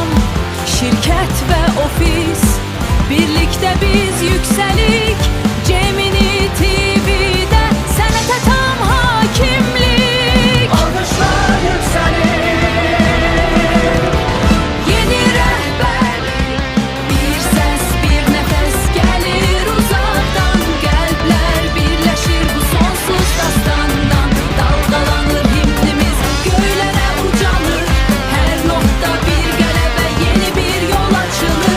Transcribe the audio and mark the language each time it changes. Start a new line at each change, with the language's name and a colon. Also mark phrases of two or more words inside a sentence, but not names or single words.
Turkish: Şirket ve ofis, birlikte biz yükselik.
Azerbaijani: Gemini TV'de sənətə tam hakimlik.
Turkish: Alkışlar yükselir.
Azerbaijani: Yeni rəhbərlik, bir səs, bir nəfəs gəlir uzaqdan. Qəlblər birləşir bu sonsuz dastandan. Dalgalanır himnimiz, göylərə ucalır. Hər notda bir qələbə, yeni bir yol açılır.